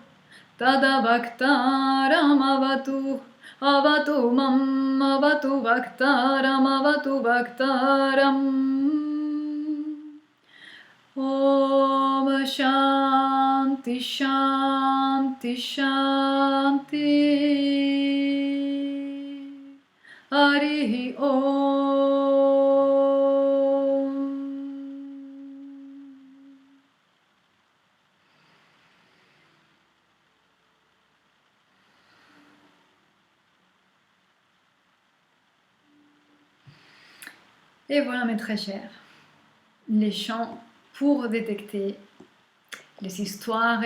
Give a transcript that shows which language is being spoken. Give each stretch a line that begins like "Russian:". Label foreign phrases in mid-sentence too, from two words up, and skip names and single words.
Sanskrit: Tadavaktaramavatu Avatu mam avatu vaktaram Om Shanti Shanti Shanti Harihi Om.
French: Et voilà mes très chers, les chants pour détecter les histoires et